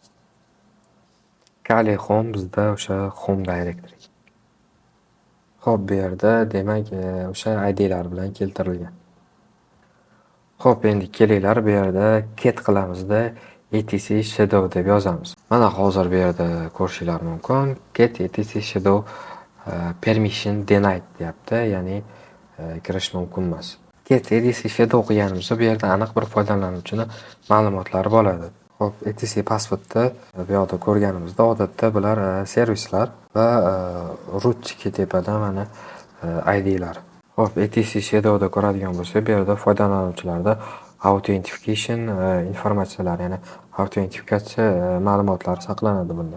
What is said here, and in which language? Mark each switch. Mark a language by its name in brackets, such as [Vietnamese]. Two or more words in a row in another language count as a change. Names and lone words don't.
[Uzbek] Kali home bizda o'sha [English] home directory. [Uzbek] Xo'p, bu yerda demak o'sha ID'lar bilan keltirilgan. Xo'p, endi kelinglar, bu yerda cat qilamizda [English] etc shadow [Uzbek] deb yozamiz. Mana hozir bu yerda ko'rishinglar mumkin. [English] Cat etc shadow permission denied [Uzbek] deyapti, ya'ni kirish mumkin emas. [English] Cat etc shadow [Uzbek] o'qiganimizda bu yerda aniq bir foydalanuvchini ma'lumotlari bo'ladi. Xo'p, etc passwordni bu yoqda ko'rganimizda odatda bular servislar va root tepada mana ID'lar. Xo'p, etc Shadow'da ko'radigan bo'lsak, bu yerda foydalanuvchilarda authentication informatsiyalari, ya'ni autentifikatsiya ma'lumotlari saqlanadi bunda.